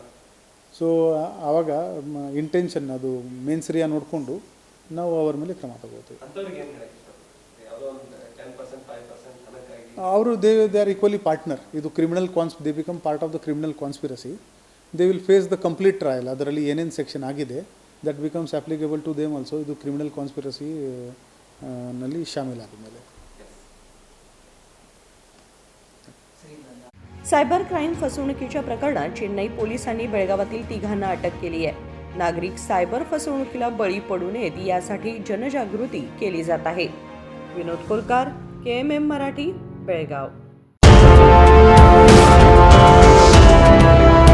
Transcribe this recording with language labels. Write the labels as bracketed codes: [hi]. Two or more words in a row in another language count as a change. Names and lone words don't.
[kn] ಸೊ ಆವಾಗ ಇಂಟೆನ್ಷನ್ ಅದು ಮೇನ್ಸರಿಯ ನೋಡಿಕೊಂಡು ನಾವು ಅವ್ರ ಮೇಲೆ ಕ್ರಮ ತಗೋತೀವಿ. ಅಂಥವ್ರಿಗೆ ಏನು ಹೇಳಕ್ಕೆ ಇಷ್ಟಪಡ್ತೀವಿ? ಯಾವುದೋ ಒಂದು 10%, 5% ಹಣಕ್ಕಾಗಿ [en] ಅವರು they are equally partner. ಇದು criminal they become part of the criminal conspiracy. they will face the complete trial. [kn] ಅದರಲ್ಲಿ ಏನೇನು ಸೆಕ್ಷನ್ ಆಗಿದೆ [en] that becomes applicable to them also. [kn] ಇದು [en] criminal conspiracy [kn] ನಲ್ಲಿ ಶಾಮೀಲಾದ ಮೇಲೆ. [en] cyber crime [mr] फसवणुकीच्या प्रकरणात चेन्नई पोलिसांनी बेळगावातील तिघांना अटक केली आहे. नागरिक सायबर फसवणुकीला बळी पडू नयेत यासाठी जनजागृती केली जात आहे. विनोद कोलकार, KMM मराठी, बेळगाव.